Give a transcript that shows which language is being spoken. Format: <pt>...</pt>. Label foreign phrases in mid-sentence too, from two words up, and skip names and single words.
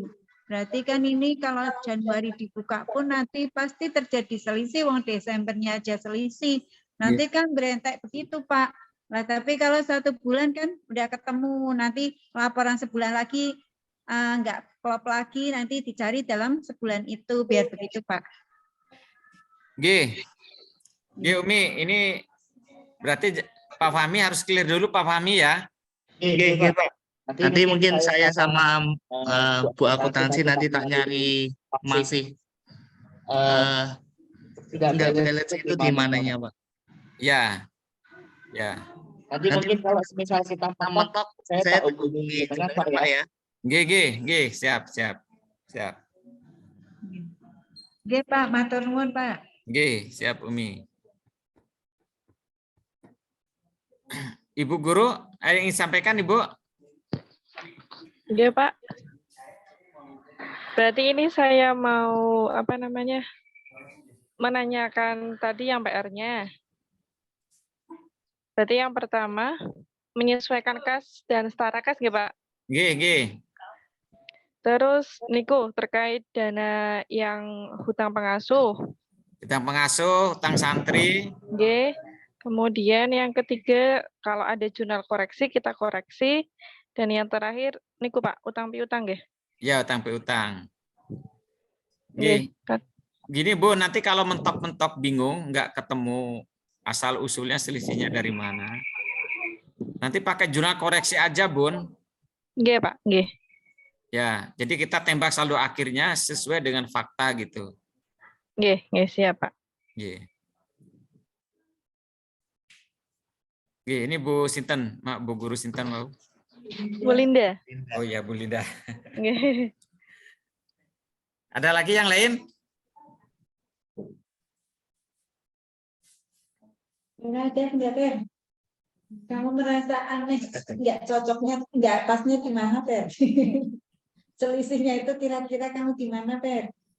<id>Berarti kan ini kalau Januari dibuka pun nanti pasti terjadi selisih, wong Desembernya aja selisih. Nanti kan berentek begitu Pak. Nah, tapi kalau 1 bulan kan udah ketemu, nanti laporan sebulan lagi nggak klop lagi, nanti dicari dalam sebulan itu, biar begitu Pak. Nggih. Nggih Umi, ini berarti Pak Fahmi harus clear dulu Pak Fahmi ya. Oke, Pak. Nanti mungkin saya sama Bu akuntansi nanti tak nyari masih tidak balance itu di mananya, Pak. Ya. Ya. Nanti mungkin kalau misal kita mentok, saya hubungi dengan Pak ya. Nggih, siap. Siap.</id> <jv>Nggih Pak, matur nuwun Pak.</jv> <id>Nggih, siap Umi. Ibu Guru, ada yang ingin sampaikan Ibu? Iya Pak. Berarti ini saya mau menanyakan tadi yang PR-nya. Berarti yang pertama menyesuaikan kas dan setara kas nggih Pak? Nggih. Terus niku terkait dana yang hutang pengasuh. Hutang pengasuh, hutang santri. Nggih. Kemudian yang ketiga kalau ada jurnal koreksi kita koreksi. Dan yang terakhir niku Pak, utang piutang nggih. Ya, utang piutang. Nggih. Gini Bu, nanti kalau mentok-mentok bingung, nggak ketemu asal usulnya selisihnya dari mana. Nanti pakai jurnal koreksi aja, Bun.</id> <jv>Nggih, Pak, nggih.</jv> <id>Ya, jadi kita tembak saldo akhirnya sesuai dengan fakta gitu. Nggih, siap, Pak.</id> <jv>Nggih. Nggih,</jv> <id>ini Bu Sinten, Bu Guru Sinten mau. Bu Linda. Oh iya, Bu Linda. Nggih. Ada lagi yang lain? Enggak, Ter. Kamu merasa aneh, enggak cocoknya, enggak pasnya di mana, Ter? Selisihnya itu kira-kira kamu di mana, Ter?</id>